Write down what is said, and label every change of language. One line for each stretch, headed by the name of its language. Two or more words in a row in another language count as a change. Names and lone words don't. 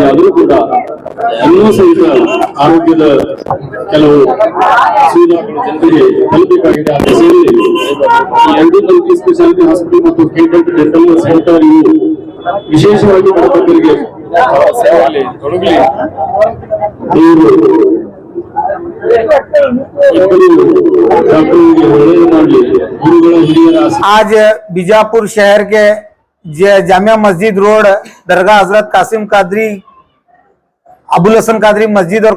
Kannada: ಆದರೂ ಕೂಡ ಇನ್ನೂ ಸಹಿತ ಆರೋಗ್ಯದ ಕೆಲವು ಸುವಿಧಾಗಳು ಜನರಿಗೆ ತಲುಪಬೇಕಾಗಿದೆ। ಅದು ಸೇರಿ ಈ ಎರಡು
English: multi speciality hospital
Kannada: ಮತ್ತು
English: Kedent dental center
Kannada: ಇವು ವಿಶೇಷವಾಗಿ ಬಡವರಿಗೆ ಸೇವೆಯಲ್ಲಿ ತೊಡಗಲಿ
Hindi: आज बीजापुर शहर के जामिया मस्जिद रोड दरगाह हजरत कासिम कादरी अबुल हसन कादरी मस्जिद और